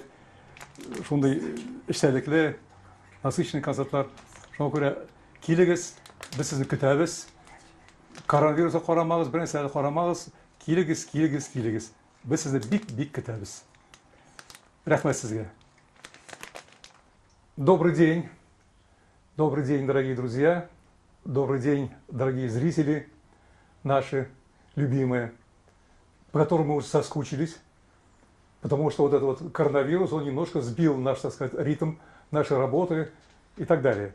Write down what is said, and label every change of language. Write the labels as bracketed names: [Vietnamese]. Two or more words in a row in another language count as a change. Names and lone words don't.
[Uzbek] Shunday ishtalikli, насыщенный konsertlar. Shunga ko'ra kelingіз, biz sizni kutamiz. Koronavirusga qaramag'iz, bir narsaga qaramag'iz. Kelingіз. Biz sizni bek kutamiz. Rahmat sizga. [Russian] Добрый день. Добрый день, дорогие друзья. Добрый день, дорогие зрители, наши любимые, по которым мы уже соскучились. Потому что вот этот вот коронавирус, он немножко сбил наш, так сказать, ритм нашей работы и так далее.